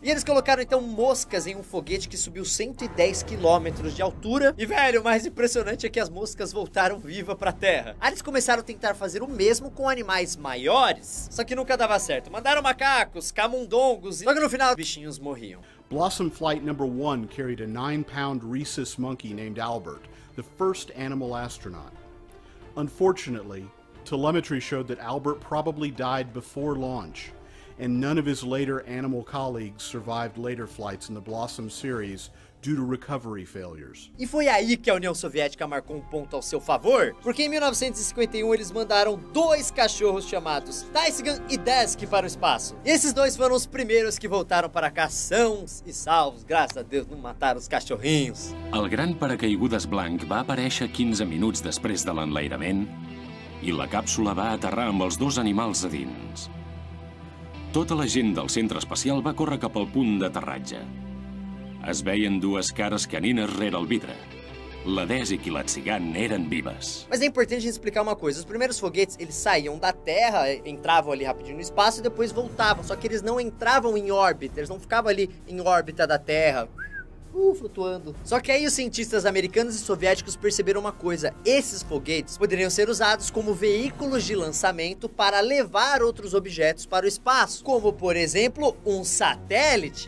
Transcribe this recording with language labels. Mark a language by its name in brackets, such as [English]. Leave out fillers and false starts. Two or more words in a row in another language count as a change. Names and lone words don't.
[Portuguese] E eles colocaram então moscas em um foguete que subiu 110 quilômetros de altura. E velho, o mais impressionante é que as moscas voltaram vivas pra Terra. Aí eles começaram a tentar fazer o mesmo com animais maiores, só que nunca dava certo. Mandaram macacos, camundongos, só que no final os bichinhos morriam. [English] Blossom Flight number 1 carried a 9-pound rhesus monkey named Albert, the first animal astronaut. Unfortunately, telemetry showed that Albert probably died before launch, and none of his later animal colleagues survived later flights in the Blossom series due to recovery failures. [Portuguese] E foi aí que a União Soviética marcou um ponto ao seu favor, porque em 1951 eles mandaram dois cachorros chamados Taisgan e Desk para o espaço. E esses dois foram os primeiros que voltaram para cá sãos e salvos, graças a Deus não mataram os cachorrinhos. [Catalan] El gran paracaigudes blanc va aparèixer 15 minuts després de l'enlairament i la càpsula va aterrar amb els dos animals a dins. Tota la gent del centre espacial va córrer cap al punt d'aterratge. Es veien dues cares canines rere el vidre. la Desic i l'Atzigan eren vives. [Portuguese] Mas é importante a gente explicar uma coisa. Os primeiros foguetes, eles saíam da Terra, entravam ali rapidinho no espaço e depois voltavam. Só que eles não entravam em órbita, eles não ficavam ali em órbita da Terra, flutuando. Só que aí os cientistas americanos e soviéticos perceberam uma coisa: esses foguetes poderiam ser usados como veículos de lançamento para levar outros objetos para o espaço, como por exemplo um satélite.